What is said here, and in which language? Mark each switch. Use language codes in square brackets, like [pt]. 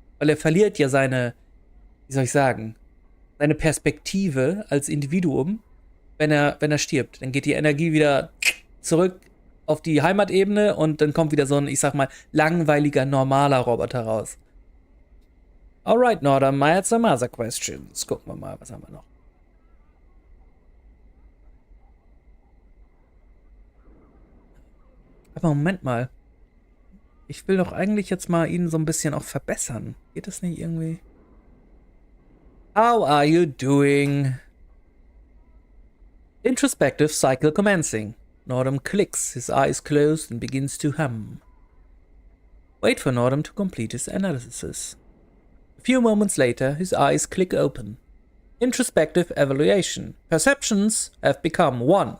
[de] Weil er verliert ja seine, wie soll ich sagen, seine Perspektive als Individuum, wenn er stirbt. Dann geht die Energie wieder zurück auf die Heimatebene und dann kommt wieder so ein, ich sag mal, langweiliger, normaler Roboter raus. [en] Alright, Nordum, I had some other questions. [de] Gucken wir mal, was haben wir noch? Aber Moment mal. Ich will doch eigentlich jetzt mal ihn so ein bisschen auch verbessern. Geht das nicht irgendwie? [en] How are you doing? Introspective cycle commencing. Nordum clicks, his eyes closed and begins to hum. Wait for Nordum to complete his analysis. A few moments later, his eyes click open. Introspective evaluation. Perceptions have become 1.